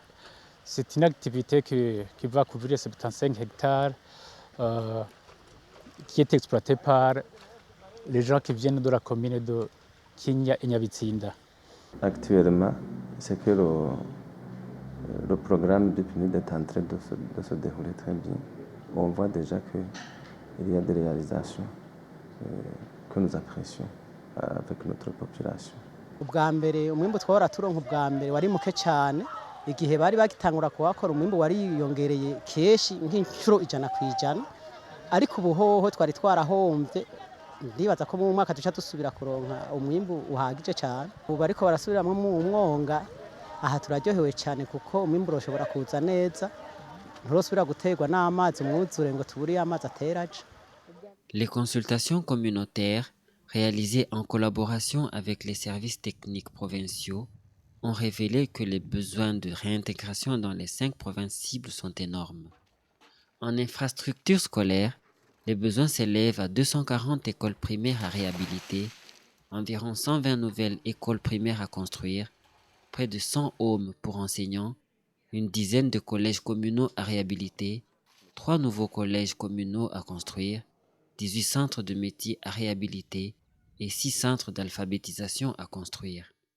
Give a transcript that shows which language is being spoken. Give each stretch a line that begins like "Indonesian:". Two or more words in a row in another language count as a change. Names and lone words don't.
French: C'est une activité qui va couvrir 75 hectares qui est exploitée par les gens qui viennent de la commune de Kinya et Niabitsinda. Actuellement, c'est que le programme du PNUD est en train de se dérouler très bien. On voit déjà qu'il y a des réalisations que nous apprécions avec notre population.
Rundi: ubwa mbere umwimbu twahora turonka ubwa mbere wari muke cyane igihe bari bagitangura kuhakora umwimbu wariyongereye keshi nk'inshuro 100%, ariko ubu hoho twari twarahombye. Ndibaza ko mu mwaka duca dusubira kuronka umwimbu uhagije cyane. Ubu ariko barasubiramwe mu mwonga, aha turaryohewe cyane kuko umwimbu ushobora kuza neza, nturosubira guterwa n'amazi umwuzure ngo tuburiye amazi ateraje.
French: Les consultations communautaires réalisées en collaboration avec les services techniques provinciaux ont révélé que les besoins de réintégration dans les 5 provinces cibles sont énormes. En infrastructures scolaires, les besoins s'élèvent à 240 écoles primaires à réhabiliter, environ 120 nouvelles écoles primaires à construire, près de 100 homes pour enseignants, une dizaine de collèges communaux à réhabiliter, 3 nouveaux collèges communaux à construire, 18 centres de métiers à réhabiliter et 6 centres d'alphabétisation à construire.